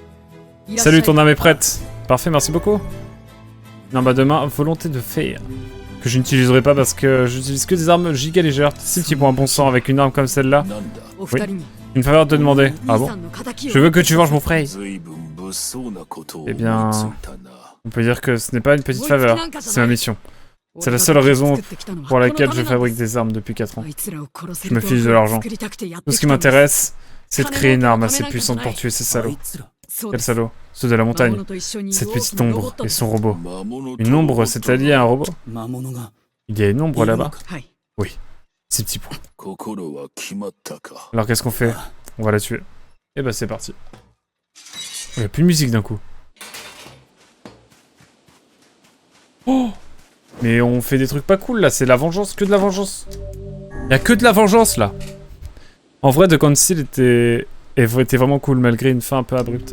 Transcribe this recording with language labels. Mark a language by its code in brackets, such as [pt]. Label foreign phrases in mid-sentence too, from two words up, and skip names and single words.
[fr] Salut, ton âme est prête. Parfait, merci beaucoup. Non, bah demain, volonté de faire. Que je n'utiliserai pas parce que j'utilise que des armes giga légères. Si tu prends un bon sang avec une arme comme celle-là. [ja] なんだ [fr] Oui. Une faveur de demander. Ah bon? Je veux que tu venges mon frère. [ja] 随分物騒なことを [fr] Eh [ja] 思 [fr] bien [ja] いついたな [fr] On peut dire que ce n'est pas une petite faveur. C'est ma mission. C'est la seule raison pour laquelle je fabrique des armes depuis 4 ans. Je me fiche de l'argent. Tout ce qui m'intéresse, c'est de créer une arme assez puissante pour tuer ces [ja] あ [fr] salauds. [ja] いつら [fr] Quels salauds? Ceux de la montagne. Cette petite ombre et son robot. [ja] 魔物と [fr] Une ombre s'est alliée à un robot? [ja] 魔物が [fr] Il y a une ombre là-bas? [ja] はい。 [fr] Ces petits points. [ja] 心は決まったか [fr] Alors qu'est-ce qu'on fait? On va la tuer. Et bah c'est parti. Il n'y a plus de musique d'un coup. Oh! Mais on fait des trucs pas cool là, c'est la vengeance, que de la vengeance. Il y a que de la vengeance là. En vrai, The Council était vraiment cool malgré une fin un peu abrupte.